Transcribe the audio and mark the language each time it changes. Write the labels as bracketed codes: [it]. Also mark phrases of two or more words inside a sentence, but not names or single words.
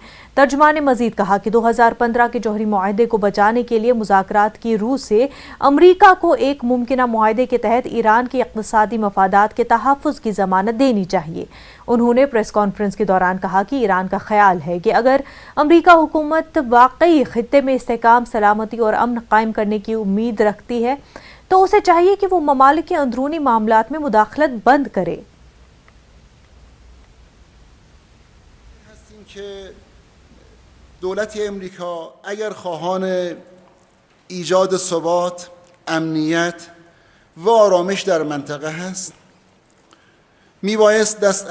[ur] ترجمان نے مزید کہا کہ 2015 کے جوہری معاہدے کو بچانے کے لیے مذاکرات کی رو سے امریکہ کو ایک ممکنہ معاہدے کے تحت ایران کے اقتصادی مفادات کے تحفظ کی ضمانت دینی چاہیے. انہوں نے [en] press conference [ur] کے دوران کہا کہ ایران کا خیال ہے کہ اگر امریکہ حکومت واقعی خطے میں استحکام، سلامتی اور امن قائم کرنے کی امید رکھتی ہے تو اسے چاہیے کہ وہ ممالک کے اندرونی معاملات میں مداخلت بند کرے. [fa] دولت امریکا اگر خواهان ایجاد ثبات، امنیت و آرامش در منطقه هست میبایست دست